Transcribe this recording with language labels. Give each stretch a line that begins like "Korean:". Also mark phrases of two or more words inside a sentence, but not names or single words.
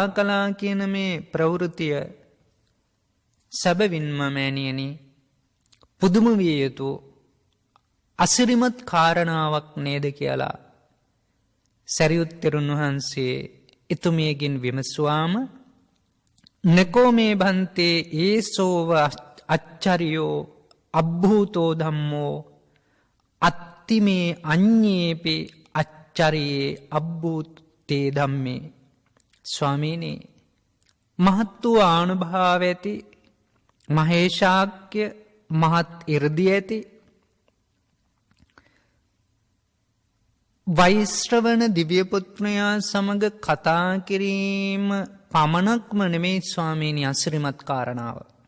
Sinhala: කළා කියන මේ ප්‍රවෘතිය සැබවින්ම මෑණියනි පුදුම විය යුතු අසිරිමත් කාරණාවක් නේද කියලා සරියුත් තෙරුන් වහන්සේ එතුමියගෙන් විමසුවාම
Pali: නකෝ මේ භන්තේ ඒසෝව අච්චරියෝ අබ්භූතෝ ධම්මෝ අත්තිමේ අඤ්ඤේපි අච්චරියේ අබ්භූතේ ධම්මේ.
Sinhala: ස්වාමීනි, මහත් වූ ආනුභාව ඇති මහේශාක්‍ය මහත් 이르දී ඇති වෛශ්‍රවණ දිව්‍ය පුත්‍රයා සමග කතා කිරීම පමණක්ම නෙමෙයි ස්වාමීනි අසිරිමත් කාරණාව.